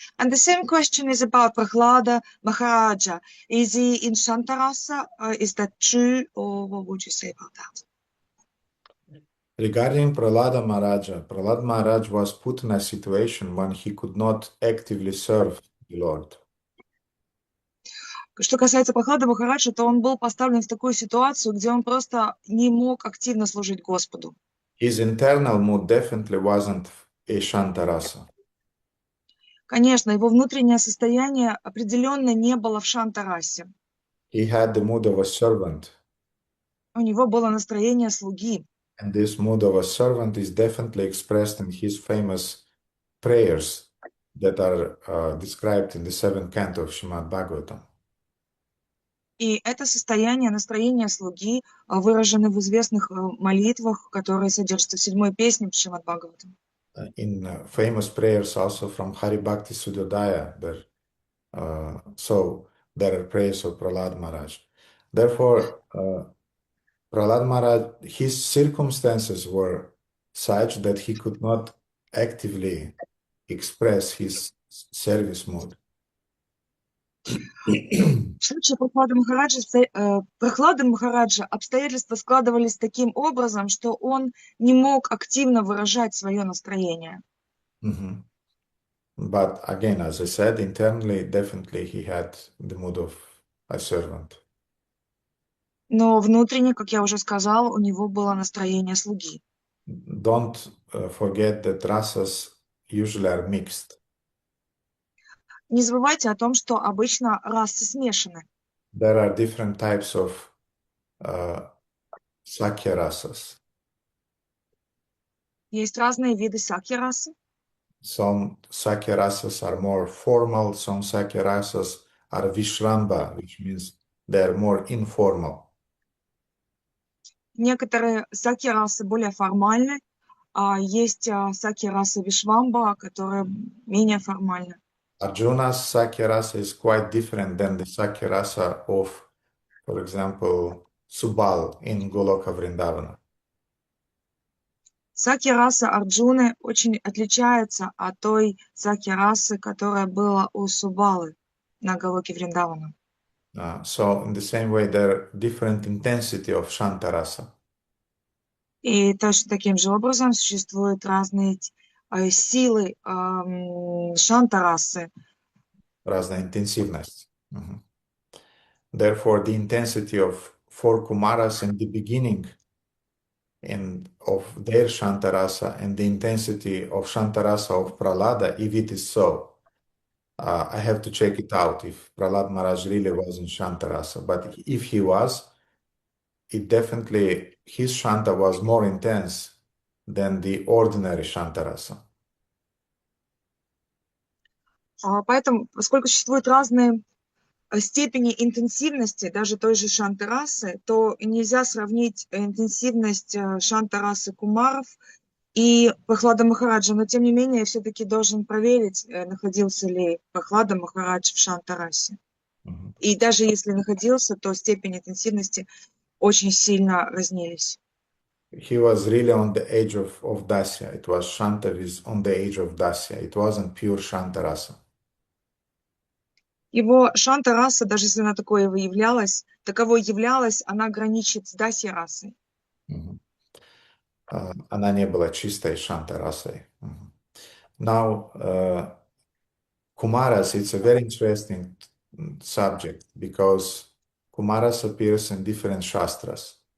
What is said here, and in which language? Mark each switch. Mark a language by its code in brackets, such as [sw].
[en] And the same question is about Prahlada Maharaja. Is he in Shantarasa? Is that true, or what would you say about that? Regarding Prahlada Maharaj was put in a situation when he could not actively serve the Lord. [ru] Что касается Прохлады Махараджа, то он был поставлен в такую ситуацию, где он просто не мог активно служить Господу. [en] His internal mood definitely wasn't a Shantarasa. [ru] Конечно, его внутреннее состояние определенно не было в Шантарасе. [en] He had the mood of a servant. [ru] У него было настроение слуги. [en] And this mood of a servant is definitely expressed in his famous prayers that are described in the 7th canto of Srimad Bhagavatam. [ru] И это состояние, настроение слуги выражено в известных молитвах, которые содержатся в 7-й песне Шримад Бхагаватам. [en] In famous prayers also from Hari Bhakti Suddhodaya, so there are prayers of Prahlad Maharaj. Therefore, Prahlad Maharaj, his circumstances were such that he could not actively express his service mood. [ru] В случае Прохлады Махараджа обстоятельства складывались таким образом, что он не мог активно выражать свое настроение. [en] But again, as I said, internally, definitely he had the mood of a servant. [ru] Но внутренне, как я уже сказала, у него было настроение слуги. [en] Don't forget that rasas usually are mixed. [ru] Не забывайте о том, что обычно расы смешаны. [en] There are different types of Sakya rasas. [ru] Есть разные виды сакья-расы. [en] Some Sakya rasas are more formal, some Sakya rasas are Vishramba, which means they're more informal. [ru] Некоторые саки-расы более формальны, а есть саки-раса Вишвамба, которая менее формальна. [en] Arjuna's Sakya rasa is quite different than the Sakya rasa of, for example, Subal in Goloka Vrindavana. [ru] Саки-раса Арджуны очень отличается от той саки-расы, которая была у Субалы на Галоке Вриндавана. [en] So in the same way, there are different intensity of Shanta rasa. [ru] И точно таким же образом существуют разные силы шанта-расы. Разная интенсивность. [en] Therefore, the intensity of four Kumaras in the beginning of their Shantarasa and the intensity of Shantarasa of Pralada, if it is so, I have to check it out if Prahlad Maharaj really was in Shantarasa. But if he was, it definitely, his Shanta was more intense than the ordinary Shantarasa. [ru] Поэтому, поскольку существуют разные степени интенсивности даже той же шанта-расы, то нельзя сравнить интенсивность шанта-расы кумаров и Прохлада Махараджа. Но, тем не менее, я все-таки должен проверить, находился ли Прохлада Махарадж в шанта-расе. И даже если находился, то степень интенсивности очень сильно разнились. [en] He was really on the edge of Dasya. It was Shanta is on the edge of Dasya. It wasn't pure Shanta rasa. [ru] Его шанта-раса, даже если она таковой являлась, она граничит с даси-расой. Она не была чистой Шанта-расой. [en] Now, Kumaras, it's a very interesting subject because Kumaras appears in different shastras.